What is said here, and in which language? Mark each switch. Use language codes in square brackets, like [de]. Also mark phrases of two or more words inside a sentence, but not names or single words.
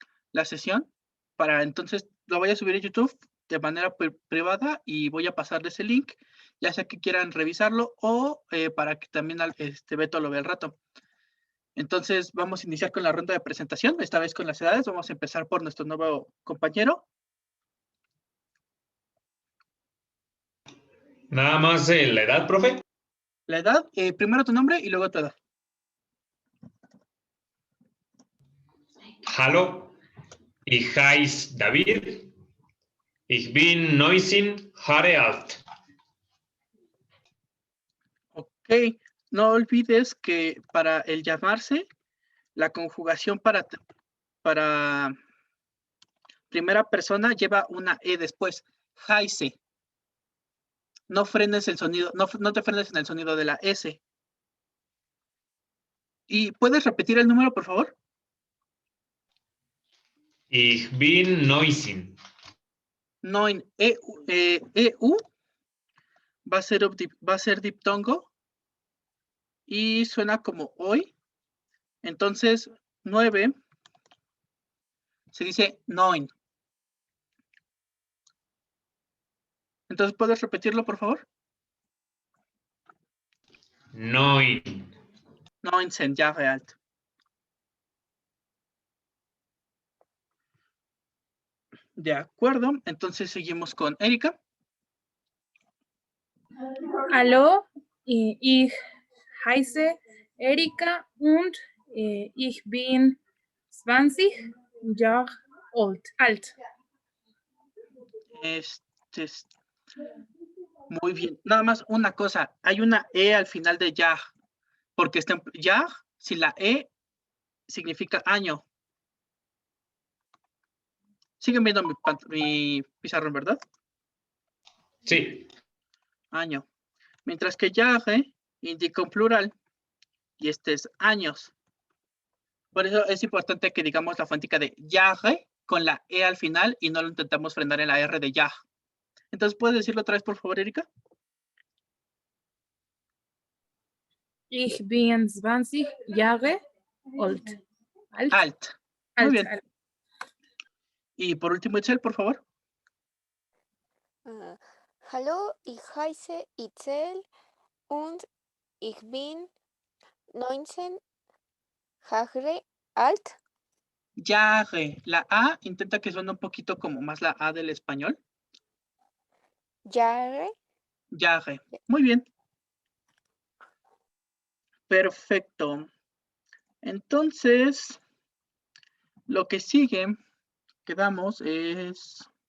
[es] la sesión, para entonces lo voy a subir a YouTube de manera privada y voy a pasarles el link, ya sea que quieran revisarlo o para que también Beto lo vea al rato. Entonces vamos a iniciar con la ronda de presentación, esta vez con las edades. Vamos a empezar por nuestro nuevo compañero. Nada más la edad, profe. La edad, primero tu nombre y luego tu edad. [de] Hallo, ich heiße David. Ich bin 19 Jahre alt. [es] Ok, no olvides que para el llamarse, la conjugación para primera persona lleva una E después, heiße. No frenes el sonido, no te frenes en el sonido de la S. ¿Y puedes repetir el número, por favor? [de] Ich bin 19. [es] 9, EU, va a ser diptongo y suena como hoy. Entonces, 9 se dice 9. Entonces, ¿puedes repetirlo, por favor? 9. [de] 19 Jahre alt. [es] De acuerdo, entonces seguimos con Erika. [de] Hallo, ich heiße Erika und ich bin 20 Jahre alt. [es] Muy bien. Nada más una cosa, hay una E al final de Jahr, porque Jahr, si la E significa año. Siguen viendo mi pizarrón, ¿verdad? Sí. Año. Mientras que Jahre indica un plural y este es años. Por eso es importante que digamos la fonética de Jahre con la E al final y no lo intentamos frenar en la R de Jahr. Entonces, ¿puedes decirlo otra vez, por favor, Erika? [de] Ich bin 20 Jahre alt. Alt. [es] Muy bien. Alt. Y por último, Itzel, por favor. [de] Hallo, ich heiße Itzel und ich bin 19 Jahre alt. Jahre. [es] La A intenta que suene un poquito como más la A del español. [de] Jahre. Jahre. [es] Muy bien. Perfecto. Entonces, lo que sigue, quedamos es...